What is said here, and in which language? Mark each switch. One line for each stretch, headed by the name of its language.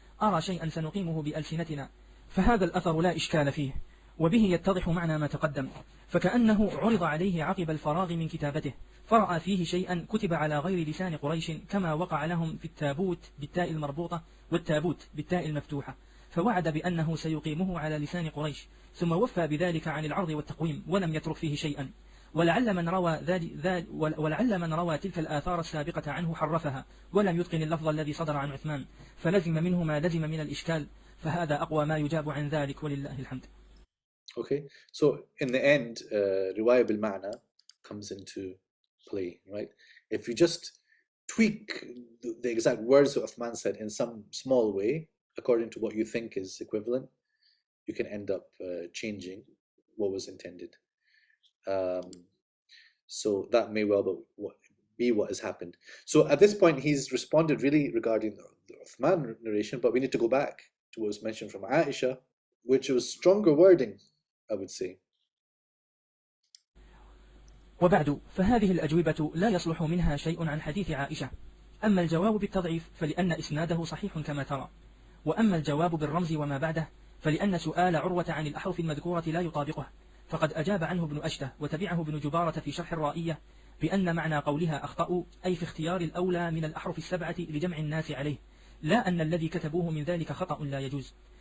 Arabic: أرى شيئا سنقيمه بألسنتنا فهذا الأثر لا إشكال فيه وبه يتضح معنى ما تقدم فكأنه عرض عليه عقب الفراغ من كتابته فرأى فيه شيئا كتب على غير لسان قريش كما وقع لهم في التابوت بالتاء المربوطة والتابوت بالتاء المفتوحة فوعد بأنه سيقيمه على لسان قريش ثم وفى بذلك عن العرض والتقويم ولم يترك فيه شيئا ولعل من روى تلك الآثار السابقة عنه حرفها ولم يتقن اللفظ الذي صدر عن عثمان فلزم منه ما لزم من الإشكال فهذا أقوى ما يجاب عن ذلك ولله الحمد.
English: Okay, so in the end, riwayah bil ma'na comes into play, right? If you just tweak the exact words that Uthman said in some small way, according to what you think is equivalent, you can end up changing what was intended. So that may well be what has happened. So at this point, he's responded really regarding the Uthman narration, but we need to go back to what was mentioned from Aisha, which was stronger wording, I would say.
Arabic: وبعد فهذه الأجوبة لا يصلح منها شيء عن حديث عائشة أما الجواب بالتضعيف فلأن إسناده صحيح كما ترى وأما الجواب بالرمز وما بعده فلأن سؤال عروة عن الأحرف المذكورة لا يطابقه، فقد أجاب عنه ابن أشته وتبعه ابن جبارة في شرح الرائية بأن معنى قولها أخطأوا أي في اختيار الأولى من الأحرف السبعة لجمع الناس عليه، لا أن الذي كتبوه من ذلك خطأ لا يجوز.